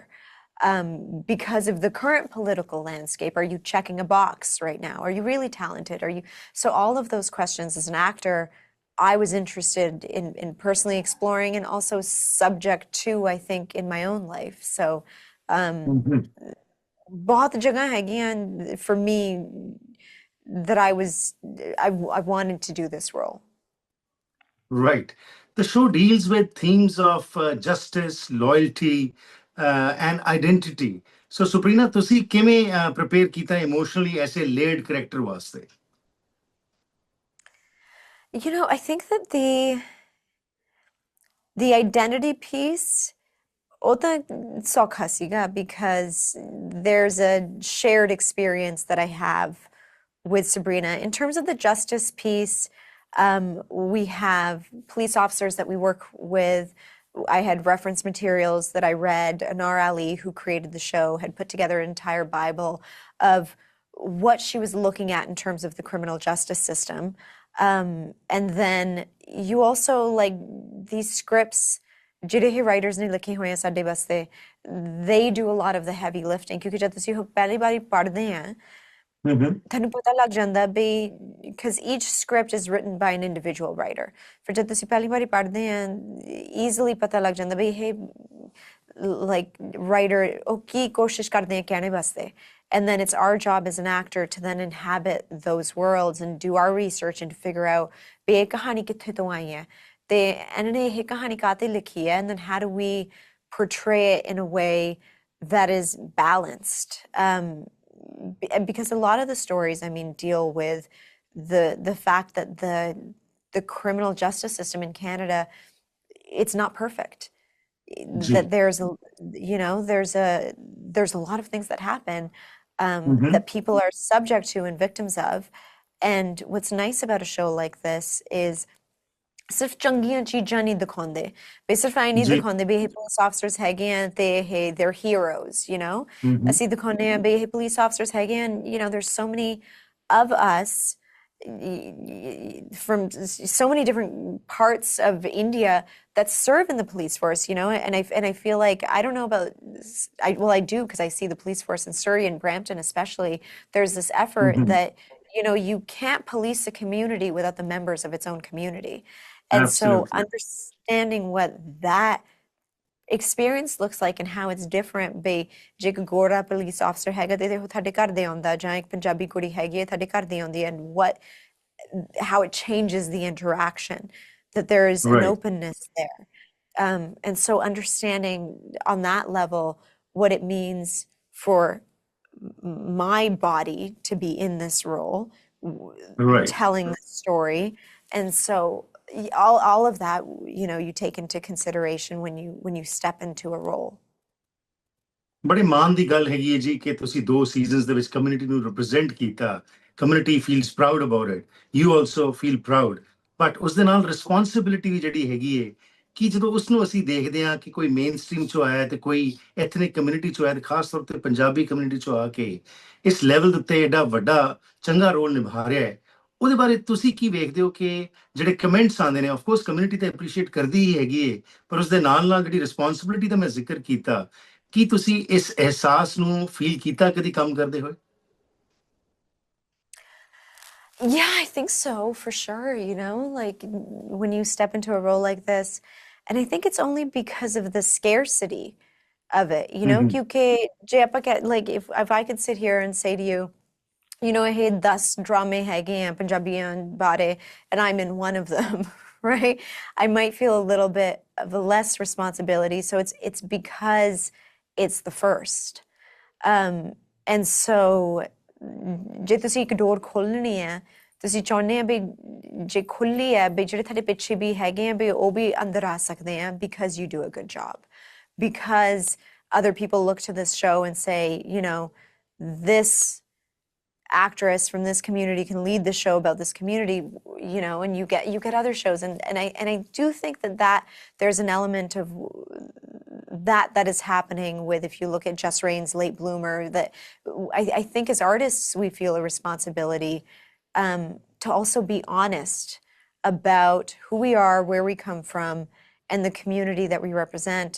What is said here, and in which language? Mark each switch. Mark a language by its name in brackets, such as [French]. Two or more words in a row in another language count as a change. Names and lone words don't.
[English] Because of the current political landscape, are you checking a box right now? Are you really talented? Are you so all of those questions as an actor, I was interested in personally exploring and also subject to, I think, in my own life. So Hmm. [Punjabi] ਬਹੁਤ ਜਗ੍ਹਾ ਹੈਗੀਆਂ [English] for me that I wanted to do this role. Right. The show deals with themes of justice, loyalty, and identity. So, Suprina, [Punjabi] ਤੁਸੀਂ ਕਿਵੇਂ [English] prepare ਕੀਤਾ emotionally as a layered character ਵਾਸਤੇ? You know, I think that the identity piece [Punjabi] ਉਹ ਤਾਂ ਸੌਖਾ ਸੀਗਾ [English] because there's a shared experience that I have with Sabrina. In terms of the justice piece, we have police officers that we work with. I had reference materials that I read. Anar Ali, who created the show, had put together an entire Bible of what she was looking at in terms of the criminal justice system. And then you also like these scripts, ਜਿਹੜੇ ਇਹ writers ਨੇ ਲਿਖੇ ਹੋਏ ਆ ਸਾਡੇ ਵਾਸਤੇ, they do a lot of the heavy lifting ਕਿਉਂਕਿ ਜਦ ਤੁਸੀਂ ਉਹ ਪਹਿਲੀ ਵਾਰੀ ਪੜ੍ਹਦੇ ਆ Mhm. [Punjabi] ਤੁਹਾਨੂੰ ਪਤਾ ਲੱਗ ਜਾਂਦਾ ਵੀ [English] because each script is written by an individual writer [Punjabi] ਫਿਰ ਜਦ ਤੁਸੀਂ ਪਹਿਲੀ ਵਾਰੀ ਪੜ੍ਹਦੇ ਆ easily ਪਤਾ ਲੱਗ ਜਾਂਦਾ ਵੀ ਇਹ like writer ਉਹ ਕੀ ਕੋਸ਼ਿਸ਼ ਕਰਦੇ ਆ ਕਹਿਣੇ ਵਾਸਤੇ [English] and then it's our job as an actor to then inhabit those worlds and do our research and to figure out [Punjabi] ਵੀ ਇਹ ਕਹਾਣੀ ਕਿੱਥੇ ਤੋਂ ਆਈ ਹੈ ਤੇ ਇਹਨਾਂ ਨੇ ਇਹ ਕਹਾਣੀ ਕਾਹਤੇ ਲਿਖੀ ਹੈ [English] and then how do we portray it in a way that is balanced because a lot of the stories, I mean, deal with the fact that the criminal justice system in Canada, it's not perfect. That जी. there's a there's a lot of things that happen Mhm. that people are subject to and victims of. And what's nice about a show like this is [Punjabi] ਸਿਰਫ ਚੰਗੀਆਂ ਚੀਜ਼ਾਂ ਨਹੀਂ ਦਿਖਾਉਂਦੇ ਵੀ ਸਿਰਫ ਐ ਨਹੀਂ जी. ਦਿਖਾਉਂਦੇ ਵੀ ਇਹ ਪੁਲਿਸ ਆਫਸਰਸ ਹੈਗੇ ਆ ਤੇ ਇਹ [English] they're heroes, you know? Mhm. [Punjabi] ਅਸੀਂ ਦਿਖਾਉਂਦੇ ਆ ਵੀ ਇਹ ਪੁਲਿਸ ਆਫਸਰਸ ਹੈਗੇ ਆ [English] you know there's so many of us from so many different parts of India that serve in the police force, you know, and I feel like I don't know about I do because I see the police force in Surrey and Brampton especially. There's this effort Mhm. that you know you can't police a community without the members of its own community. And so Absolutely. understanding what that experience looks like and how it's different be [Punjabi] ਜੇ ਇੱਕ ਗੋਰਾ police officer ਹੈਗਾ ਤੇ ਉਹ ਤੁਹਾਡੇ ਘਰ ਦੇ ਆਉਂਦਾ ਜਾਂ ਇੱਕ ਪੰਜਾਬੀ ਕੁੜੀ ਹੈਗੀ ਹੈ ਤੁਹਾਡੇ ਘਰ ਦੇ ਆਉਂਦੀ [English] and how it changes the interaction that there is an Right. openness there and so understanding on that level what it means for my body to be in this role Right. telling the story and so all of that you know you take into consideration when you step into a role. [Punjabi] ਬੜੇ ਮਾਣ ਦੀ ਗੱਲ ਹੈਗੀ ਹੈ ਜੀ ਕਿ ਤੁਸੀਂ 2 ਸੀਜ਼ਨਸ ਦੇ ਵਿੱਚ ਕਮਿਊਨਿਟੀ ਨੂੰ ਰਿਪਰੈਜ਼ੈਂਟ ਕੀਤਾ [English] community feels proud about it you also feel proud but [Punjabi] ਉਸ ਦੇ ਨਾਲ ਰਿਸਪੌਂਸਿਬਿਲਿਟੀ ਵੀ ਜਿਹੜੀ ਹੈਗੀ ਹੈ ਕਿ ਜਦੋਂ ਉਸ ਨੂੰ ਅਸੀਂ ਦੇਖਦੇ ਹਾਂ ਕਿ ਕੋਈ ਮੇਨ ਸਟ੍ਰੀਮ ਚੋਂ ਆਇਆ ਤੇ ਕੋਈ ਐਥਨਿਕ ਕਮਿਊਨਿਟੀ ਚੋਂ ਆਇਆ ਤੇ ਖਾਸ ਤੌਰ ਤੇ ਪੰਜਾਬੀ ਕਮਿਊਨਿਟੀ ਚੋਂ ਆ ਕੇ ਇਸ ਲੈਵਲ ਦੇ ਉੱਤੇ ਐਡਾ ਵੱਡਾ ਚੰਗਾ ਰੋਲ ਨਿਭਾ ਰਿਹਾ ਹੈ ਉਹਦੇ ਬਾਰੇ ਤੁਸੀਂ ਕੀ ਵੇਖਦੇ ਹੋ ਕਿ ਜਿਹੜੇ ਕਮੈਂਟਸ ਆਉਂਦੇ ਨੇ [English] of course [Punjabi] ਕਮਿਊਨਿਟੀ ਤਾਂ ਐਪਰੀਸ਼ੀਏਟ ਕਰਦੀ ਹੀ ਹੈਗੀ ਹੈ ਪਰ ਉਸ ਦੇ ਨਾਲ ਨਾਲ ਜਿਹੜੀ ਰਿਸਪੌਂਸਿਬਿਲਿਟੀ ਦਾ ਮੈਂ ਜ਼ਿਕਰ ਕੀਤਾ ਕੀ ਤੁਸੀਂ ਇਸ ਅਹਿਸਾਸ ਨੂੰ ਫੀਲ ਕੀਤਾ ਕਦੀ ਕੰਮ ਕਰਦੇ ਹੋਏ? [English] Yeah, I think so, for sure, you know, like when you step into a role like this, and I think it's only because of the scarcity of it, you know, Mhm. like if I could sit here and say to you, you know, hey, 10 drama [Punjabi] ਹੈਗੇ ਆ ਪੰਜਾਬੀਆਂ ਬਾਰੇ, [English] and I'm in one of them, right? I might feel a little bit of a less responsibility. So it's because it's the first. [Punjabi] And so ਜੇ ਤੁਸੀਂ ਇੱਕ ਡੋਰ ਖੋਲਣੀ ਹੈ ਤੁਸੀਂ ਚਾਹੁੰਦੇ ਆ ਵੀ ਜੇ ਖੁੱਲੀ ਹੈ ਵੀ ਜਿਹੜੇ ਤੁਹਾਡੇ ਪਿੱਛੇ ਵੀ ਹੈਗੇ ਆ ਵੀ ਉਹ ਵੀ ਅੰਦਰ ਆ ਸਕਦੇ ਆ [English] because you do a good job. Because other people look to this show and say, you know, this actress from this community can lead the show about this community, you know, and you get other shows and I do think that there's an element of that is happening with, if you look at Just Rain's Late Bloomer, that I think as artists we feel a responsibility to also be honest about who we are, where we come from, and the community that we represent.